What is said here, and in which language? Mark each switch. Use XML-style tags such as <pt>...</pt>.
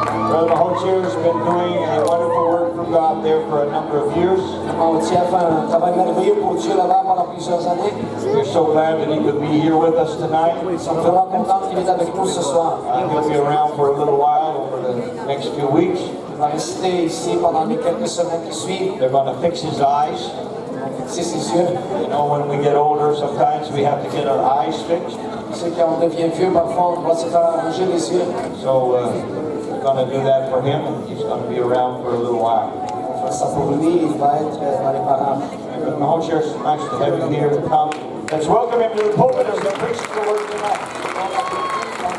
<en>Brother Mahotier has been doing a wonderful work for God there for a number of years.</en> <fr>Mahotier a fait un travail merveilleux pour Dieu là-bas pendant plusieurs années.</fr> <en>We're so glad that he could be here with us tonight.</en> <fr>Nous sommes vraiment contents qu'il est avec nous ce soir.</fr> <en>He'll be around for a little while over the next few weeks.</en> <fr>Il va rester ici pendant les quelques semaines qui suivent.</fr> <en>They're going to fix his eyes.</en> <fr>C'est ses yeux.</fr> <en>You know, when we get older, sometimes we have to get our eyes fixed.</en> <fr>C'est quand on devient vieux, parfois, on doit se faire arranger les yeux.</fr> <en>So we're going to do that for him, and he's going to be around for a little while.</en> <fr>On fait ça pour lui, il va être dans les parages.</fr> <en>Brother Mahotier, it's nice to have you here to come. Let's welcome him to the pulpit as he preaches the word tonight.</en>